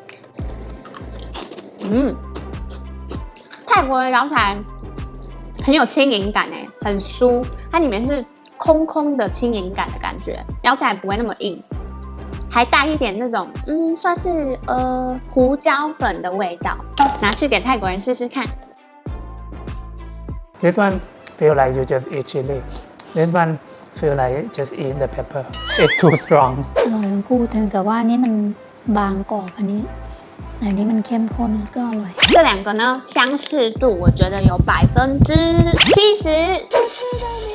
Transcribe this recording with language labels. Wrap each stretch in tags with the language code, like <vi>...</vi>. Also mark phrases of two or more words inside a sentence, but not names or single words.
<zh>泰国的咬起来很有轻盈感很酥，它里面是空空的轻盈感的感觉，咬起来不会那么硬，还带一点那种算是胡椒粉的味道。拿去给泰国人试试看。</zh> <en>This one feel like you just eat chili. This one feel like just eat the pepper. It's too strong.</en> <th>อร่อยทั้งคู่แต่ว่าอันนี้มันบางกรอบอันนี้มันเข้มข้นก็อร่อย</th> <zh>这两个呢，相似度我觉得有70%。</zh>